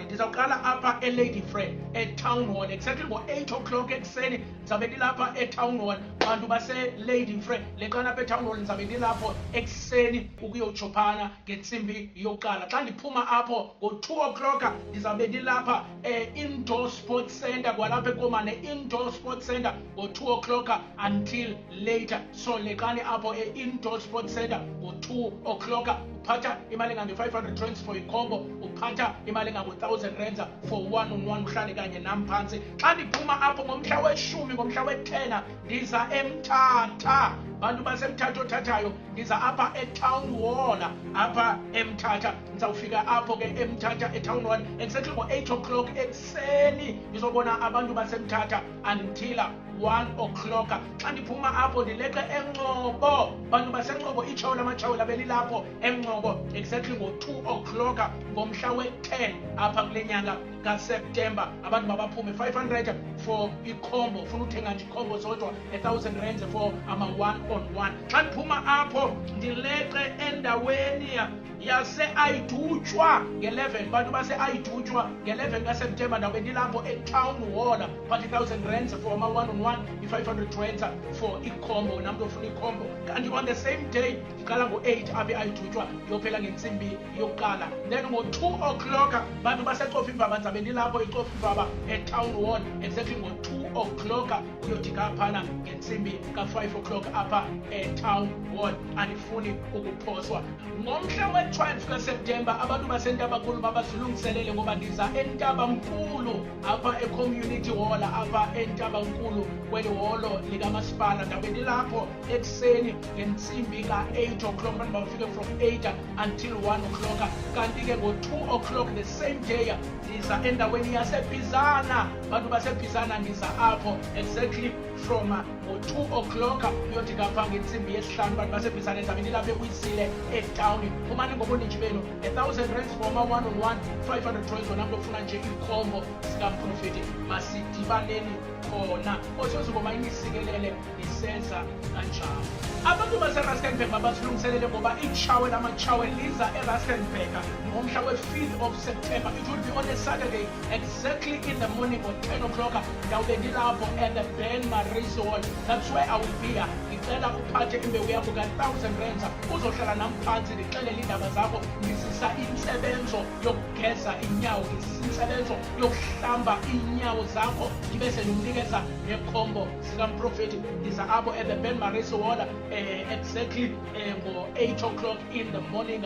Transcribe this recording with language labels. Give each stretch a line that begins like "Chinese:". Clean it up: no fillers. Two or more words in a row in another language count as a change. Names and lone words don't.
Xhosa: Ndizawuqala apha eLady Fred eTown Hall exactly ngo-8 o'clock ekuseni. Ndizabe ndilapha eTown Hall. Bantu base-Lady Fred leqana apha eTown Hall ndizabe ndilapho ekuseni ukuyotshophana ngentsimbi yokuqala. Xa ndiphuma apho ngo-2 o'clock ndizabe ndilapha Indoor Sports Center kwalapha eKomani, Indoor Sports Center ngo-2 o'clock
English: until later.
Xhosa: So leqani apho e-Indoor Sports Center ngo-2 o'clock. Uphatha imali engange-500
English: rands for
Xhosa: ikhombo, uphatha imali engango-1,000
English: rands for one-on-one,
Xhosa: uhlale kanye nam phantsi. Xa ndiphuma apho ngomhla we-10 ngomhla we-10 ndiza eMthatha. Bantu baseMthatha othathayo ndiza apha eTown Hall apha eMthatha. Ndizawufika apho ke eMthatha eTown Hall exactly ngo-8 o'clock ekuseni. Ndizobona abantu baseMthatha
English: until 1 o'clock.
Xhosa: Xa ndiphuma apho ndileqe eNgcobo. Bantu baseNgcobo iTshawe lamaTshawe labe lilapho eNgcobo exactly ngo-2 o'clock ngomhla we-10 apha kule nyanga kaSeptemba. Abantu mabaphume 500 for ikhombo, ufuna uthenga nje ikhombo zodwa 1,000
English: rands for
Xhosa: ama-1-on-1. Xa ndiphuma apho ndileqe endaweni yase-Ayidutywa nge-11. Bantu base-Ayidutywa nge-11 kaSeptemba ndawube ndilapho eTown Hall but 1,000
English: rands for
Xhosa: ama-1-on-1, i-500
English: rands for
Xhosa: ikhombo namntu ofuna ikhombo. Kanti
English: on the same day
Xhosa: ndiqala ngo-8 apha e-Ayidutywa ndiyophela ngentsimbi yokuqala. Then ngo-2 o'clock bantu baseCofimvaba ndizabe ndilapho eCofimvaba eTown Hall exactly ngo-2 o'clock uyodika phana ngentsimbi ka-5 o'clock apha eTown Hall. Andifuni ukuphoswa. Ngomhla we-12 kaSeptemba abantu baseNtabankulu babazilungiselele ngoba ndiza eNtabankulu apha e-Community Hall apha eNtabankulu kweli holo likamasipala. Ndawube ndilapho ekuseni ngentsimbi ka-8 o'clock. Abantu bafike
English: from 8 until 1 o'clock.
Xhosa: Kanti ke ngo-2
English: o'clock the same day
Xhosa: ndiza endaweni yaseBizana. Bantu baseBizana ndiza apho
English: exactly from
Xhosa: ngo-2 o'clock uyodika pha ngentsimbi yesihlanu. Bantu baseBizana ndizabe ndilapha eWisile eTown. Phumani ngobuninji benu 1,000
English: rands for
Xhosa: ama-1-on-1, 500 rands wona mntu ofuna nje ikhombo sikaMprofethi. Masidibaneni khona osoziboma inisikelele isenza kanjalo. Abantu baseRustenburg babasilungiselele ngoba iTshawe lamaTshawe liza eRustenburg ngomhla we-
English: 5th of September. It will be on a Saturday exactly in the morning at 10 o'clock.
Xhosa: Ndawube ndilapho
English: at the Ben Marais Hall. That's where I will be.
Xhosa: Ndicela uphathe imbewu yakho ka-1,000 rands uzohlala nam phantsi ndixelele iindaba zakho. Ndisisa intsebenzo yokugeza iinyawo, ndisisa intsebenzo yokuhlamba iinyawo zakho, ndibe sendimnika ukunikeza nekhombo sikamprofeti ndiza apho
English: at the Ben Maris Hall exactly
Xhosa: ngo-8
English: o'clock in the morning.